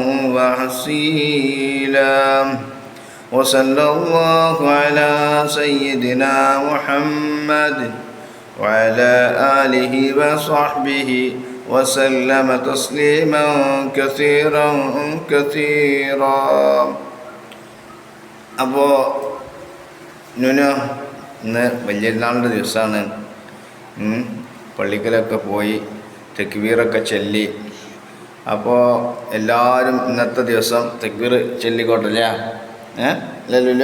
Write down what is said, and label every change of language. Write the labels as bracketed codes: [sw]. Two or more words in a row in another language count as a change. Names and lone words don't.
[ar] وأصيلا وصلى الله على سيدنا محمد وعلى آله وصحبه وسلم تسليما كثيرا كثيرا. [ml] അപ്പോൾ നുനു ഇന്ന് വലിയൊരുനാളിൻ്റെ ദിവസമാണ്. പള്ളിക്കലൊക്കെ പോയി തക്ബീറൊക്കെ ചൊല്ലി. അപ്പോൾ എല്ലാവരും ഇന്നത്തെ ദിവസം തക്ബീർ ചൊല്ലിക്കോട്ടില്ല, അല്ലല്ലോ.